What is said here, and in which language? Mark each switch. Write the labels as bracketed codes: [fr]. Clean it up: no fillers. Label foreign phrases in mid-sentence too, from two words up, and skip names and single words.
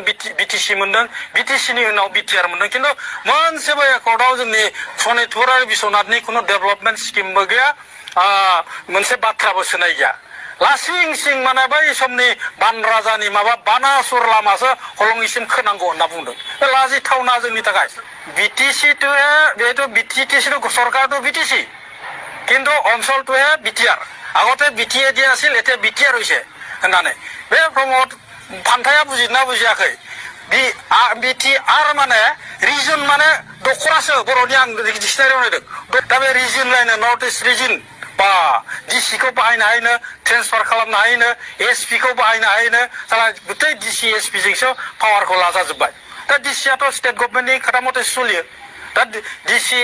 [brx] बिटिसि मोनदों बिटिसिनि उनाव बिटिआर मोनदों खिन्थु मोनसेबो एकर्डआव जोंनि सनितपुर आरो बिश्वनाथनि खुनु डेभेलपमेन्ट स्किमबो गैया मोनसे बाथ्राबो सोनाय गैया लासिं सिं माने बै समनि बान राजानि माबा बानासुर लामासो हलंगिसिम खोनांगौ होनना बुंदों बे लाजिथावना जोंनि थाखाय बिटिसिটো बेथ' बिटिसि सरकारটো बिटिसि [as] কিন্তু অঞ্চলটোহে বিটিআর আগতে বিটিএ দিয়া আছিল এতিয়া বিটিআর হৈছে [brx] होननानै बे प्रमद फान्थाया बुजिना बुजियाखै बिटिआर माने रिजन माने दखरासो बर'नि आं डिक्सनारियाव नायदों दा बे रिजन लायनो [en] North East region [brx] बा डिसिखौ बाहायनो हायोनो ट्रेन्सफार खालामनो हायोनो एसपिखौ बाहायनो हायोनो साला गुतै डिसि एसपिजोंसो पावारखौ लाजाजोब्बाय दा डिसियाथ' [en] state governmentni [brx] खोथा मथे सोलियो दा डिसि